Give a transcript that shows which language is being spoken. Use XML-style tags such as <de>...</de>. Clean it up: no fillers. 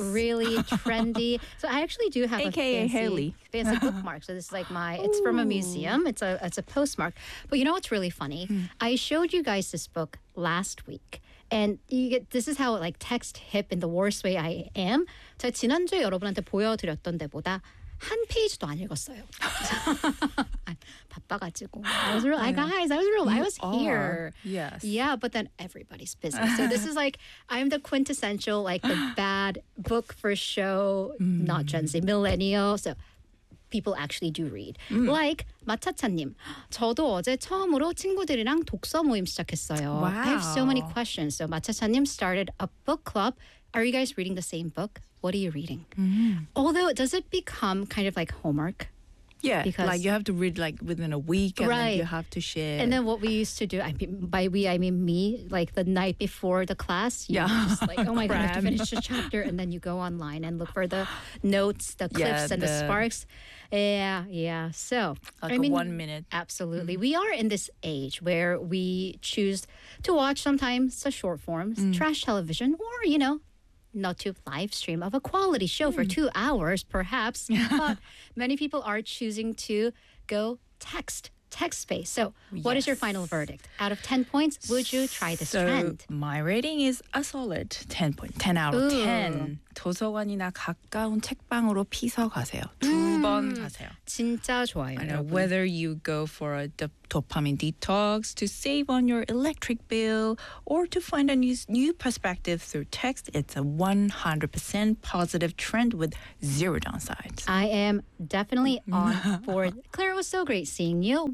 <en>Really trendy. So I actually do have AKA fancy bookmark. So this is like it's from a museum. It's a postmark. But you know what's really funny? I showed you guys this book last week. And this is how like text hip in the worst way I am.</en> <ko>제가 지난주에 여러분한테 보여드렸던 데보다 한 페이지도 안 읽었어요. 바빠가지고.</ko> <en>I was here. Yes. Yeah, but then everybody's busy. So this is like, I'm the quintessential, like the bad book for show, not Gen Z, millennial. So people actually do read.</en> <ko>Like 마차차님, 저도 어제 처음으로 친구들이랑 독서 모임 시작했어요.</ko> <en>Wow. I have so many questions. So 마차차님 started a book club. Are you guys reading the same book? What are you reading? Mm-hmm. Although, does it become kind of like homework? Yeah, because like you have to read like within a week and then you have to share. And then what we used to do, I mean me, like the night before the class, you're just like, oh my God, I have to finish this chapter. And then you go online and look for the notes, the clips and the sparks. Yeah, yeah. So, like I mean, 1 minute. Absolutely. Mm-hmm. We are in this age where we choose to watch sometimes a short form, trash television, or, you know, not to live stream of a quality show for 2 hours, perhaps. But many people are choosing to go text tech space. So what is your final verdict? Out of 10 points, would you try this trend? My rating is a solid 10 point. 10 out of 10.</en> <ko>도서관이나 가까운 책방으로 피서 가세요. 두 번 가세요. 진짜 좋아요.</ko> <en>I know, whether you go for a dopamine detox to save on your electric bill or to find a new perspective through text, it's a 100% positive trend with zero downsides. I am definitely on board. Claire, it was so great seeing you.</en>